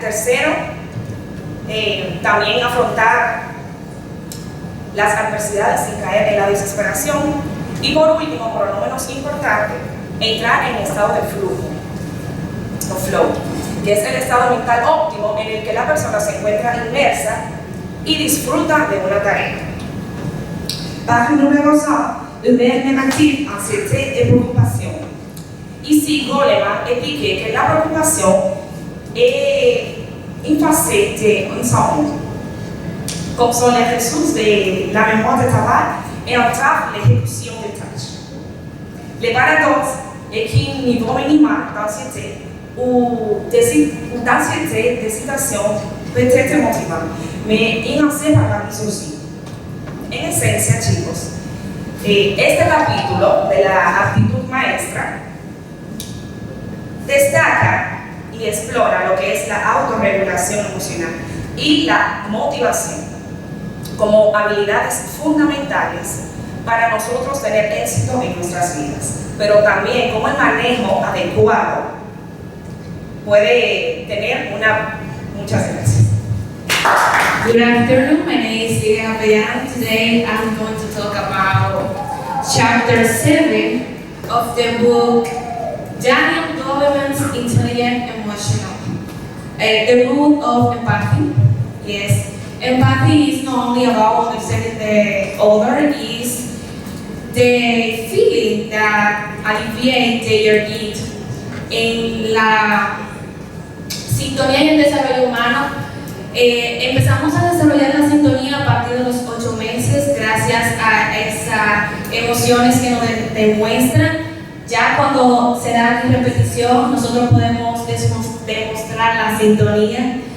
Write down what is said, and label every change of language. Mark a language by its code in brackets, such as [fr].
[es] Tercero, también afrontar las adversidades sin caer en la desesperación. Y por último, pero no menos importante, entrar en el estado de flujo o flow, que es el estado mental óptimo en el que la persona se encuentra inmersa y disfruta de una tarea. [fr] Page numéro 5, humeur négative, anxiété et préoccupation. Ici, Goleman expliquait que la préoccupation est une facette d'un ensemble, comme sont les ressources de la mémoire de travail et entrave l'exécution des tâches. Le paradoxe est qu'un niveau minimal d'anxiété ou d'excitation peut être motivant, mais inseparable aussi. [es] En esencia, chicos, este capítulo de la actitud maestra destaca y explora lo que es la autorregulación emocional y la motivación como habilidades fundamentales para nosotros tener éxito en nuestras vidas, pero también como el manejo adecuado puede tener muchas gracias. [en] Good afternoon, my name is Lidia Avellan. Today I'm going to talk about chapter 7 of the book Daniel Goleman's Intelligent Emotional. The root of empathy. Yes, empathy is not only about understanding the other, it is the feeling that alleviates their need. [es] En la sintonía y el desarrollo humano, empezamos a desarrollar la sintonía a partir de los 8 meses gracias a esas emociones que nos demuestran. Ya cuando se da en repetición, nosotros podemos demostrar la sintonía.